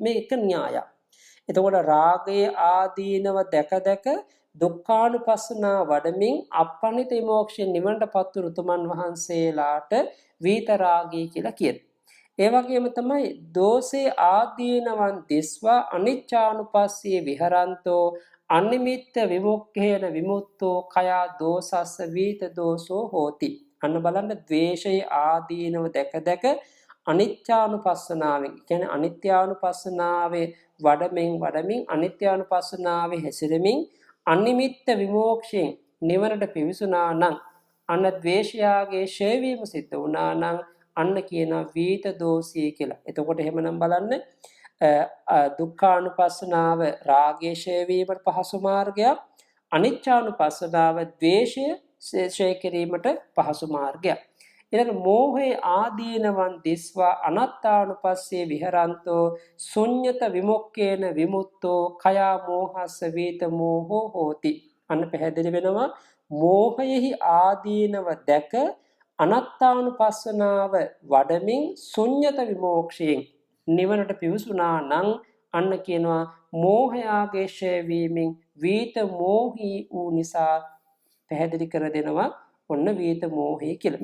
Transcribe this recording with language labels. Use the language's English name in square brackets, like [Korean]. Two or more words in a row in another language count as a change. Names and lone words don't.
[Sinhala] මේ එක න්‍යායක්. එතකොට රාගයේ ආදීනව දැක දුක්ඛානුපස්සනා වඩමින් අප්පනිත විමෝක්ෂයෙන් නිවනටපත් වූ උතුමන් වහන්සේලාට වීතරාගී කියලා කියනවා. ඒ වගේම තමයි [Pali] දෝසේ ආදීනවන් දිස්වා අනිච්චානුපස්සී විහරන්තෝ අනිමිත්ත විමුක්ඛේන විමුක්තෝ කයා දෝසස්ස වීත දෝසෝ හෝති. [Sinhala] අන්න බලන්න ද්වේෂයේ ආදීනව දැක අනිත්‍යානුපස්සනාවෙන් කියන්නේ අනිත්‍යානුපස්සනාවේ වඩමින් අනිත්‍යානුපස්සනාවේ හැසිරෙමින් අනිමිත්ත විමෝක්ෂයෙන් නිවනට පිවිසුනා නම් අන්න ද්වේෂයාගේ ඡය වීම සිද්ධ වුණා නම් අන්න කියන වීත දෝෂී කියලා. එතකොට එහෙමනම් බලන්න දුක්ඛානුපස්සනාව රාගයේ ඡය වීමට පහසු මාර්ගයක්, අනිච්චානුපස්සනාව ද්වේෂය ඡය කිරීමට පහසු මාර්ගයක්. [Pali] ඊළඟ මෝහේ ආදීනවන් දිස්වා අනත්තානුපස්සේ විහරන්තෝ ශුඤ්ඤත විමුක්ඛේන විමුක්තෝ කයා මෝහස්ස වීත මෝහෝ හෝති. [Sinhala] අන්න පැහැදිලි වෙනවා මෝහයෙහි ආදීනව දැක අනත්තානුපස්සනාව වඩමින් ශුඤ්ඤත විමෝක්ෂයෙන් නිවනට පිවිසුනා නම් අන්න කියනවා මෝහයාගේ ඡය වීමෙන් වීත මෝහී වූ නිසා පැහැදිලි කර දෙනවා ඔන්න වීත මෝහය කියලා.